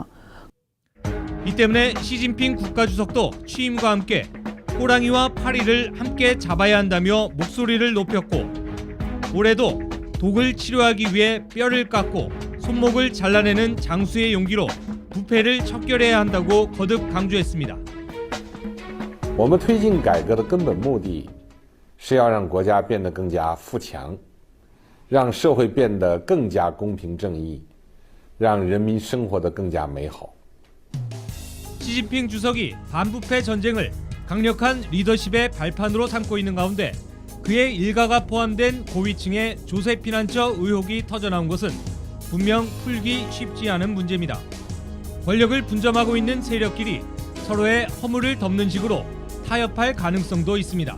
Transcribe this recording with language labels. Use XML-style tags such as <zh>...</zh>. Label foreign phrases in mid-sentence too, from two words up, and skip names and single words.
<ko>이 때문에 시진핑 국가주석도 취임과 함께 호랑이와 파리를 함께 잡아야 한다며 목소리를 높였고 올해도 독을 치료하기 위해 뼈를 깎고 손목을 잘라내는 장수의 용기로 부패를 척결해야 한다고 거듭 강조했습니다.</ko> <zh>我们推进改革的根本目的是要让国家变得更加富强，让社会变得更加公平正义，让人民生活得更加美好。</zh> <ko>시진핑 주석이 반부패 전쟁을 강력한 리더십의 발판으로 삼고 있는 가운데 그의 일가가 포함된 고위층의 조세 피난처 의혹이 터져나온 것은 분명 풀기 쉽지 않은 문제입니다. 권력을 분점하고 있는 세력끼리 서로의 허물을 덮는 식으로 타협할 가능성도 있습니다.</ko>